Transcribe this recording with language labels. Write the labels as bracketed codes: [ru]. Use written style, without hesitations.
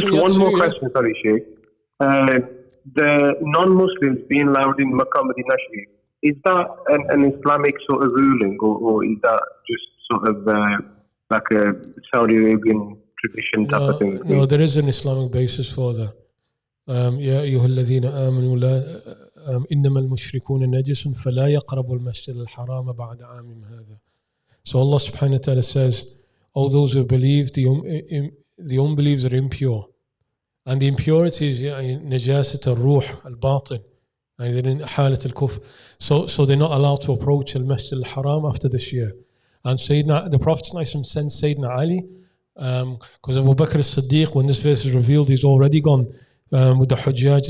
[en] Just one more question, sorry, Sheikh. The non-Muslims being allowed in Makkah Madinah Sharif, is that an Islamic sort of ruling, or is that just sort of like a Saudi Arabian tradition type of thing? No, there is an Islamic basis for that. [ar] يا أيها الذين آمنوا لا إنما المشركون نجس فلا يقربوا المسجد الحرام بعد عامهم هذا. [en] So Allah subhanahu wa ta'ala says, all those who believe, the unbelievers are impure. And the impurities, najasat al-ruh, al-batin, and they're in halat al-kufr. So they're not allowed to approach al-Masjid al-Haram after this year. And the Prophet sent Sayyidina Ali, because Abu Bakr as-Siddiq, when this verse is revealed, he's already gone with the Hujjaj.